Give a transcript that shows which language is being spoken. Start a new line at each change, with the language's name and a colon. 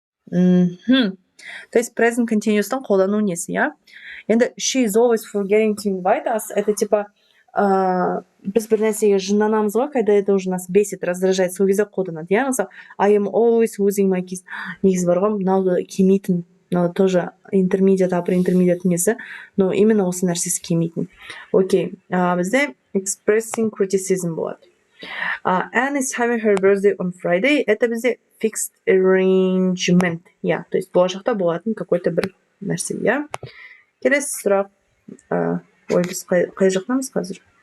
Kazakh: То есть present continuous'тан қолдану несі, я?
English: Енді she is always forgetting to invite us.
Russian: Это типа
Kazakh: біз бір нәрсеге жынданамыз ғой,
Russian: когда это уже нас бесит, раздражает,
Kazakh: сол кезде қолданады.
English: Я мысалы, I am always losing my keys.
Kazakh: Негізі бар ғой, мынауды келмейтін, мынау тоже intermediate, upper intermediate несі, но именно осы нәрсесі келмейтін. Окей, бізде
English: expressing criticism
Kazakh: болады.
English: Anne is having her birthday on Friday.
Kazakh: Это бізде
English: fixed arrangement.
Kazakh: Я, то есть болашақта болатын какой-то бір нәрсе, я. Келесі сұрақ. Ой, біз қай жақтамыз қазір?